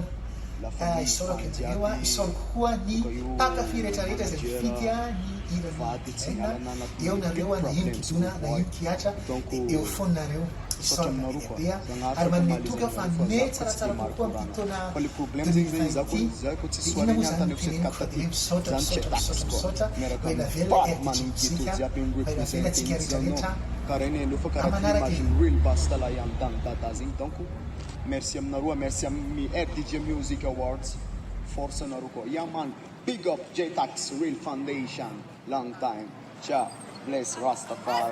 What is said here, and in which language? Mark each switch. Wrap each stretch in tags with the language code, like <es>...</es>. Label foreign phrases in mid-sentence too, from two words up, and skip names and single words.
<mg>Isaorako eo isaorako koa ny mpakafy rehetrarehetra izay mifidy ny hirany dijaina eo nareo na ino kidona na ino kiatra eo foanareo isaorana lehibe ary manome toka fa me tsaratsara kokoa amin'ny taona 2020 ity dia ina moa zany miteneniko fa dia misaotra ho ela velona RDG muzika ho ela velona atsika rehetrarehetra amanaraka merci aminareo, merci amin'ny RDG Music Awards. Force anareo koa.</mg> <en>Yeah man, big up J-Tax Real Foundation. Long time. Ciao. Bless Rastafari.</en>